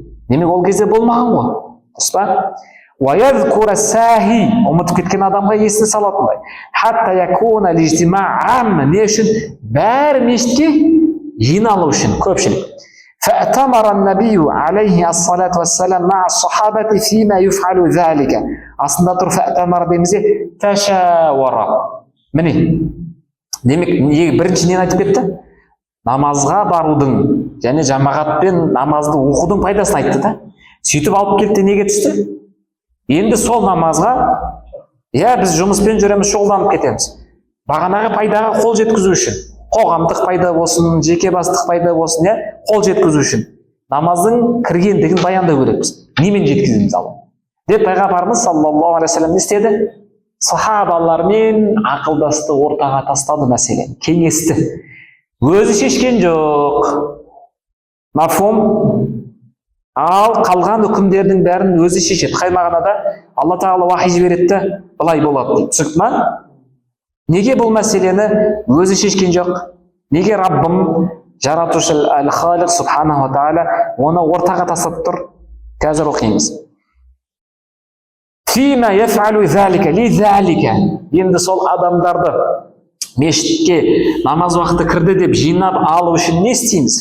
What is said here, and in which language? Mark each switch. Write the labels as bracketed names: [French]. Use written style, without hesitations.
[Kazakh] Демек ол кезде болмаған ғой. Дұрыс па? Ұмытып кеткен адамға есіне салатындай. Не үшін? Бәрі мешітке жиналу үшін, көпшілік. [Arabic] فأتمر النبي عليه الصلاة والسلام مع الصحابة فيما يفعل ذلك. [Turkish] Aslında [Kazakh] тұр [Arabic] فأتمر [Kazakh] демізде тәшәуара. Міне, демек бірінші нені айтып кетті? Намазға барудың және жамағатпен намазды оқудың пайдасын айтты да. Сөйтіп алып келді, неге түсті? Енді сол намазға, біз жұмыспен жүреміз, шұғылданып кетеміз. Бағанағы пайдаға қол жеткізу үшін, қоғамдық пайда болсын, жеке бастық пайда болсын, қол жеткізу үшін намаздың кіргендігін баяндау керекпіз. Немен жеткіземіз ал? Деп пайғамбарымыз саллаллаху алейхи вассалам не істеді? Сахабалармен ақылдасты, ортаға тастады мәселені, кеңесті. Өзі шешкен жоқ. Мафхум? Ал қалған үкімдердің бәрін өзі шешеді. Қай мағынада? Алла тағала уахи жібереді, былай болады дейді. Түсінікті ма? Неге бұл мәселені өзі шешкен жоқ? Неге Раббым, жаратушы әл-Халиқ субханаху ва тағала оны ортаға тастап тұр? Қазір оқимыз. [Arabic] Фима яфалу залика ли залика. [Kazakh] Енді сол адамдарды мешітке намаз уақыты кірді деп жинап алу үшін не істейміз?